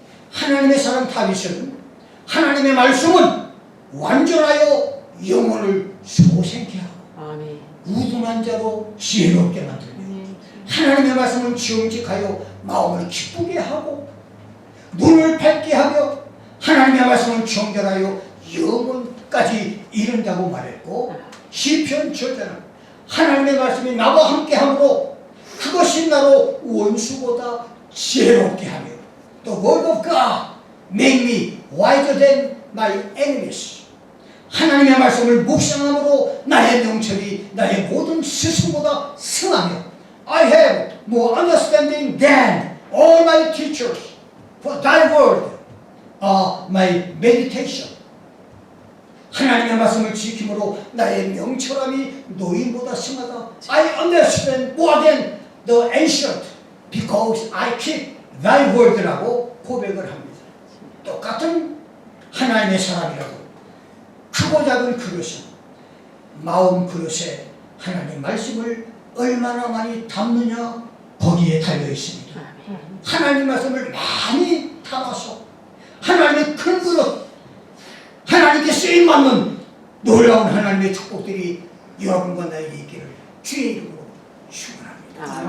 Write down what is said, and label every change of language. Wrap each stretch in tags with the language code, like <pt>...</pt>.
<ko>하나님의 사람 다윗은 하나님의 말씀은 완전하여 영혼을 소생케 하고 우둔한 자로 지혜롭게 만들며, 하나님의 말씀은 정직하여 마음을 기쁘게 하고 눈을 밝게 하며, 하나님의 말씀은 정결하여 영혼까지 이른다고 말했고, 시편 저자는 하나님의 말씀이 나와 함께하므로 그것이 나로 원수보다 지혜롭게 하며</ko> <en>The word of God make me wiser than my enemies.</en> <ko>하나님의 말씀을 묵상함으로 나의 명철이 나의 모든 스승보다 승하며</ko> <en>I have more understanding than all my teachers. For thy word are my meditation.</en> <ko>하나님의 말씀을 지킴으로 나의 명철함이 노인보다 승하다.</ko> <en>I understand more than the ancient because I keep thy word라고</en> <ko>고백을 합니다. 똑같은 하나님의 사람이라고 크고 작은 그릇은 마음 그릇에 하나님 말씀을 얼마나 많이 담느냐 거기에 달려 있습니다. 하나님 말씀을 많이 담아서 하나님의 큰 그릇 하나님께 쓰임받는 놀라운 하나님의 축복들이 여러분과 나에게 있기를 주의 이름으로 축원합니다.</ko>